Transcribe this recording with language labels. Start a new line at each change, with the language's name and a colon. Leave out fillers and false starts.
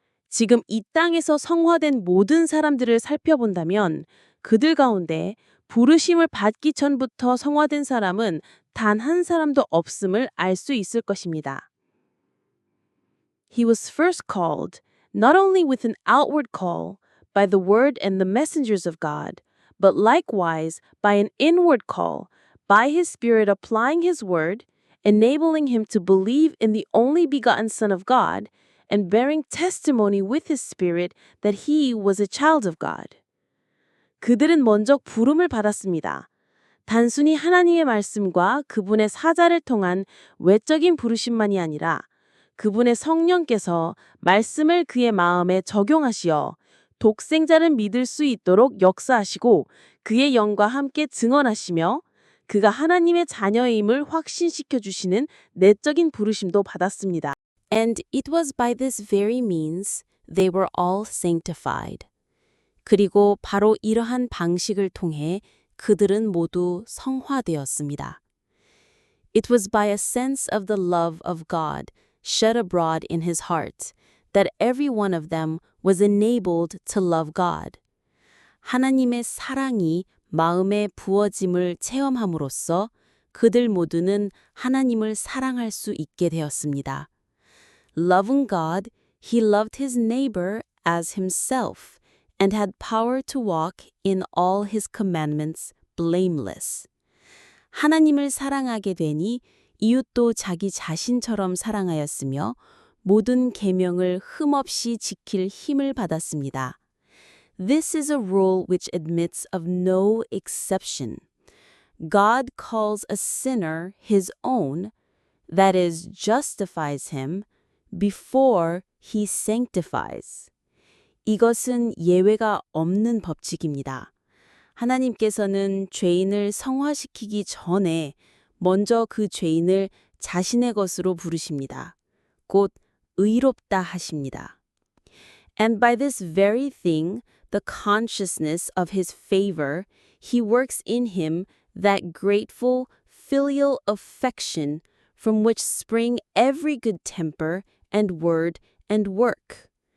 Korean: 지금 이 땅에서 성화된 모든 사람들을 살펴본다면 그들 가운데 부르심을 받기 전부터 성화된 사람은 단 한 사람도 없음을 알 수 있을 것입니다.
English: He was first called, not only with an outward call, by the word and the messengers of God, but likewise by an inward call, by his Spirit applying his word, enabling him to believe in the only begotten Son of God, and bearing testimony with his Spirit that he was a child of God.
Korean: 그들은 먼저 부름을 받았습니다. 단순히 하나님의 말씀과 그분의 사자를 통한 외적인 부르심만이 아니라 그분의 성령께서 말씀을 그의 마음에 적용하시어 독생자를 믿을 수 있도록 역사하시고 그의 영과 함께 증언하시며 그가 하나님의 자녀임을 확신시켜 주시는 내적인 부르심도 받았습니다.
English: And it was by this very means they were all sanctified.
Korean: 그리고 바로 이러한 방식을 통해 그들은 모두 성화되었습니다.
English: It was by a sense of the love of God shed abroad in his heart that every one of them was enabled to love God.
Korean: 하나님의 사랑이 마음에 부어짐을 체험함으로써 그들 모두는 하나님을 사랑할 수 있게 되었습니다.
English: Loving God, he loved his neighbor as himself and had power to walk in all his commandments blameless.
Korean: 하나님을 사랑하게 되니 이웃도 자기 자신처럼 사랑하였으며 모든 계명을 흠없이 지킬 힘을 받았습니다.
English: This is a rule which admits of no exception. God calls a sinner his own, that is, justifies him, before he sanctifies.
Korean: 이것은 예외가 없는 법칙입니다. 하나님께서는 죄인을 성화시키기 전에 먼저 그 죄인을 자신의 것으로 부르십니다. 곧 의롭다 하십니다.
English: And by this very thing, the consciousness of his favor, he works in him that grateful filial affection from which spring every good temper and word and work.